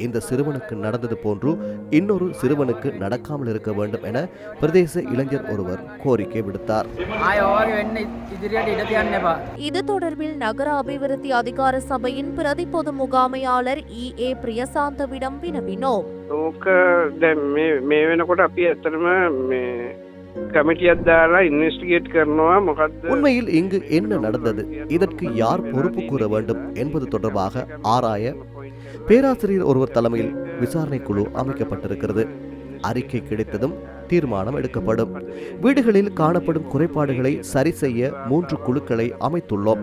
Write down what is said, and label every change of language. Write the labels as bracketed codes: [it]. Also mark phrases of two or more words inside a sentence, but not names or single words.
[ta] இந்த சிறுவனுக்கு நடந்தது போன்று இன்னொரு சிறுவனுக்கு நடக்காமல் இருக்க வேண்டும் என பிரதேச இளைஞர் ஒருவர் கோரிக்கை விடுத்தார். இது தொடர்பில் நகர அபிவிருத்தி அதிகார சபையின் பிரதி பொது முகாமையாளர் E.A. பிரியசாந்தவிடம் வினவினோம். [si] මේ වෙනකොට අපි ඇත්තටම කමිටියක් දාලා ඉන්වෙස්ටිගේට් කරනවා මොකද්ද [ta] உண்மையில் இங்கு என்ன நடந்தது, இதற்கு யார் பொறுப்பு கூற வேண்டும் என்பது தொடர்பாக ஆராய பேராசிரியர் ஒருவர் தலைமையில் விசாரணை குழு அமைக்கப்பட்டிருக்கிறது. அறிக்கை கிடைத்ததும் தீர்மானம் எடுக்கப்படும். வீடுகளில் காணப்படும் குறைபாடுகளை சரி செய்ய 3 குழுக்களை அமைத்துள்ளோம்.